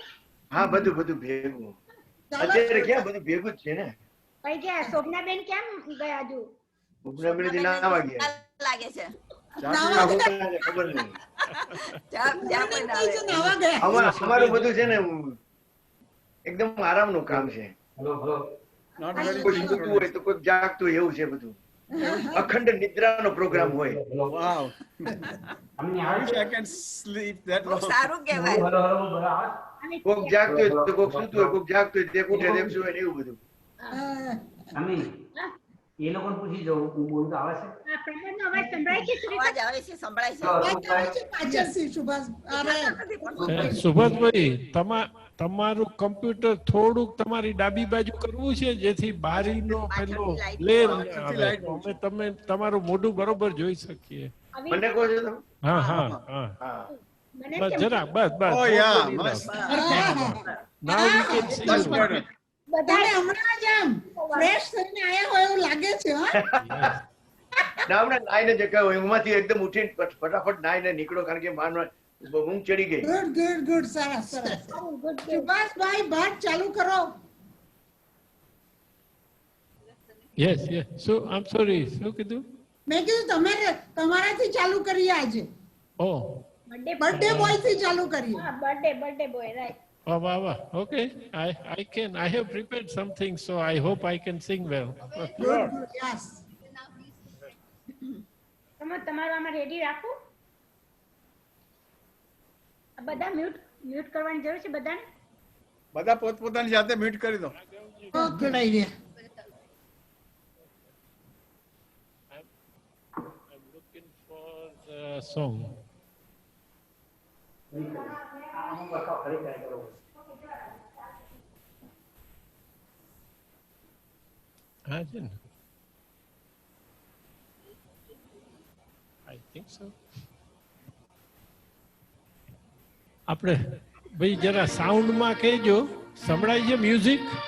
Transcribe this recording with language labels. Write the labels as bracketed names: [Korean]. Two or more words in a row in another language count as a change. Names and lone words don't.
[Gujarati] હા બધું ભેગું. અત્યારે ક્યાં બધું ભેગું જ છે ને. ભાઈ ગયા શોભનાબેન કેમ ગયા હજુ ઉપના મિનિટ ના વાગ્યા લાગે છે ખબર નહીં. નાવા ગયા. અમારું બધું છે ને એકદમ આરામનું કામ છે. [English] Not very [Gujarati] કોઈ સૂતું હોય તો કોઈ જાગતું હોય એવું છે બધું. અખંડ નિદ્રાનો પ્રોગ્રામ હોય. [English] Wow. I wish I can sleep that long. [Gujarati] સારું કહેવાય કોક જાગતું હોય તો કોક સૂતું હોય, કોક જાગતું હોય તે ઉઠે તેમ સુવે ને એવું બધું. એ લોકોને પૂછી જવું હું બોલું તો આવે છે? આ પ્રમાણનો અવાજ સંભળાય છે અવાજ આવે છે સંભળાય છે પાછળથી સુભાષ. અરે સુભાષભાઈ, તમારું કમ્પ્યુટર થોડુંક તમારી ડાબી બાજુ કરવું છે જેથી બારીનો પેલો ગ્લેર આવે. અમે તમે તમારું મોઢું બરોબર જોઈ શકીએ. મને કહો છો તમે? હા હા હા હા. બસ જરા બસ બસ. [English] Oh yeah, must. Now we can see Much you. better. [Gujarati] તમે હમણાં જ આમ ફ્રેશ થઈને આયા હોય એવું લાગે છે. હા ના હમણાં નાઈને જગ્યા હોય ઊંઘમાંથી એકદમ ઉઠીને ફટાફટ નાઈને નીકળો કારણ કે માનમાં ઊંઘ ચડી ગઈ. [English] good good good [Gujarati] સરસ સરસ. સુભાષભાઈ ભાત ચાલુ કરો. [English] Yes, yes. So I'm sorry. [Gujarati] શું કીધું? મેં કીધું તમારાથી ચાલુ કરીએ આજે. [English] Oh. birthday boy [Gujarati] થી ચાલુ કરીએ. [English] હા birthday boy right Oh, wow, wow. Okay, I have prepared something, so I hope I can sing well. good good yes. [Gujarati] તમારું આમાં રેડી રાખો બધા મ્યુટ કરવાની જરૂર છે બધાને બધા પોતપોતાની જાતે મ્યુટ કરી દો. [English] good idea. I'm looking for the song. [Gujarati] હા છે ને? [English] I think so. [Gujarati] આપણે ભાઈ જરા સાઉન્ડમાં કહેજો, સંભળાય છે મ્યુઝિક?